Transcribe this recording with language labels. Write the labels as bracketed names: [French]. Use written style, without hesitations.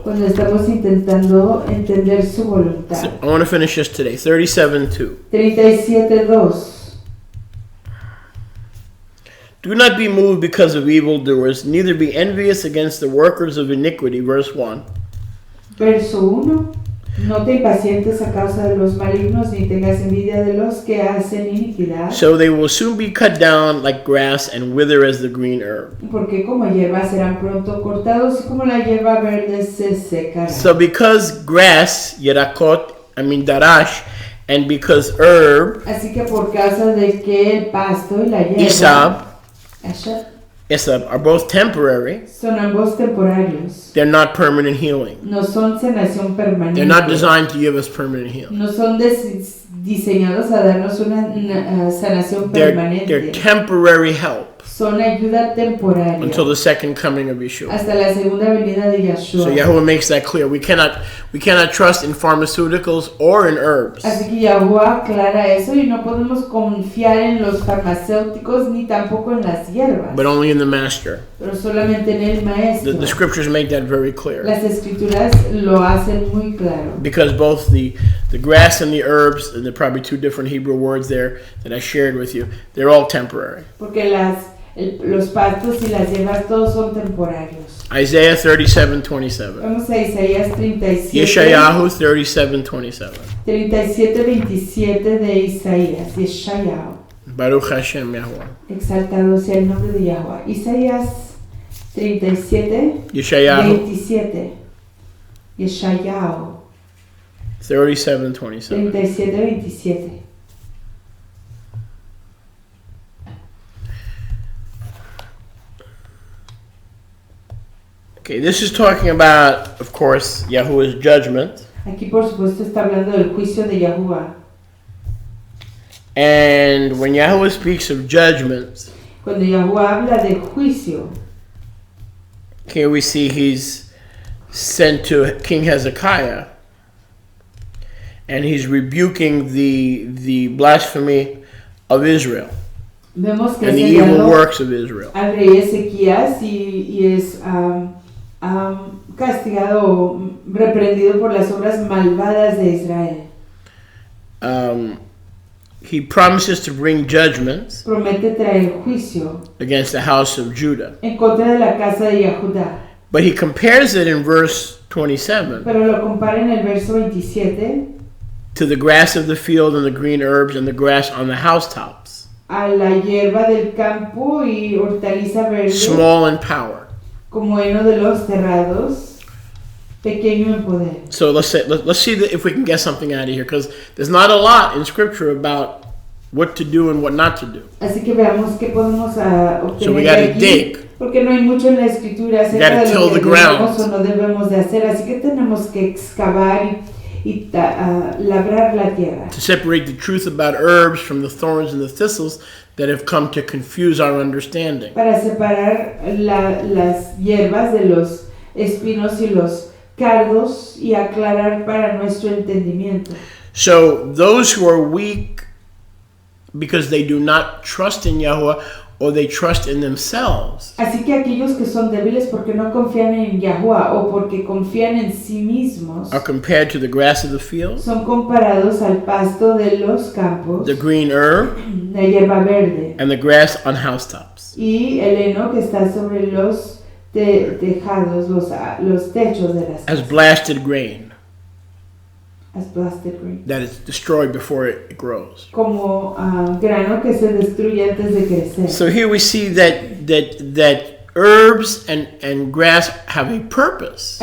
[Spanish] cuando estamos intentando entender su voluntad. [English] So I want to finish this today. 37:2. 37:2. Do not be moved because of evildoers, neither be envious against the workers of iniquity. Verse 1. [Spanish] Verso 1. No te impacientes a causa de los malignos, ni tengas envidia de los que hacen iniquidad, [English] So they will soon be cut down like grass and wither as the green herb. [Spanish] porque como hierba serán pronto cortados y como la hierba verde se secará. [English] So because grass, darash, and because herb, [Spanish] Así que por causa de que el pasto y la hierba [English] isab, are both temporary, [Spanish] son ambos temporarios, [English] they're not permanent healing. [Spanish] no son sanación permanente, [English] They're not designed to give us permanent healing. [Spanish] no son diseñados a darnos una sanación [English] They're [Spanish] permanente, [English] temporary help [Spanish] son ayuda temporaria [English] until the second coming of Yeshua. [Spanish] hasta la segunda venida de Yahshua. [English] So Yahweh makes that clear. We cannot trust in pharmaceuticals or in herbs. [Spanish] Así que Yahweh aclara eso, y no podemos confiar en los farmacéuticos ni tampoco en las hierbas, [English] But only in the master. [Spanish] pero solamente en el maestro. [English] The scriptures make that very clear. [Spanish] Las escrituras lo hacen muy claro, [English] Because both the grass and the herbs, and there are probably two different Hebrew words there that I shared with you, they're all temporary. [Spanish] porque los pastos y las hierbas todos son temporarios. [English] Isaiah 37:27. [Spanish] Vamos a Isaías 37, [English] Yeshayahu 37:27. [Spanish] 27 de Isaías, Yeshayahu. [Hebrew] Baruch Hashem Yahweh. [Spanish] Exaltado sea el nombre de Yahweh. Isaías 37, Yeshayahu 27. Yeshayahu 37:27. 37, 27. [English] Okay, this is talking about, of course, Yahuwah's judgment. [Spanish] Aquí por supuesto está hablando del juicio de Yahuwah. [English] And when Yahweh speaks of judgment, [Spanish] Cuando Yahuwah habla de juicio, [English] here we see he's sent to King Hezekiah, and he's rebuking the blasphemy of Israel [Spanish] vemos que [English] and the [Spanish] es [English] evil [Spanish] enviado [English] works of Israel. [Spanish] al rey Ezequías y es castigado o reprendido por las obras malvadas de Israel. [English] He promises to bring judgment [Spanish] Promete traer juicio [English] against the house of Judah. [Spanish] en contra de la casa de Yahudá, [English] But he compares it in verse 27 [Spanish] pero lo compara en el verso 27 [English] to the grass of the field and the green herbs and the grass on the housetops, [Spanish] a la hierba del campo y hortaliza verde, [English] small in power. [Spanish] como heno de los terrados, pequeño en poder. [English] So let's see if we can get something out of here, because there's not a lot in Scripture about what to do and what not to do. [Spanish] Así que veamos qué podemos obtener [English] So we [Spanish] de [English] gotta [Spanish] aquí, [English] dig. [Spanish] porque no hay mucho en la escritura acerca [English] Gotta [Spanish] de lo [English] till [Spanish] que [English] the ground. [Spanish] debemos o no debemos de hacer, así que tenemos que excavar y labrar la tierra [English] To separate the truth about herbs from the thorns and the thistles that have come to confuse our understanding. [Spanish] para separar las hierbas de los espinos y los cardos y aclarar para nuestro entendimiento. [English] So those who are weak because they do not trust in Yahuwah or they trust in themselves [Spanish] Así que aquellos que son débiles porque no confían en Yahuwah o porque confían en sí mismos [English] are compared to the grass of the field, [Spanish] son comparados al pasto de los campos, [English] the green herb, [Spanish] la hierba verde [English] and the grass on housetops. [Spanish] y el heno que está sobre los tejados, los techos de las [English] As [Spanish] casas. [English] blasted grain As blasted grain. that is destroyed before it grows. [Spanish] Como grano que se destruye antes de crecer. [English] So here we see that herbs and grass have a purpose,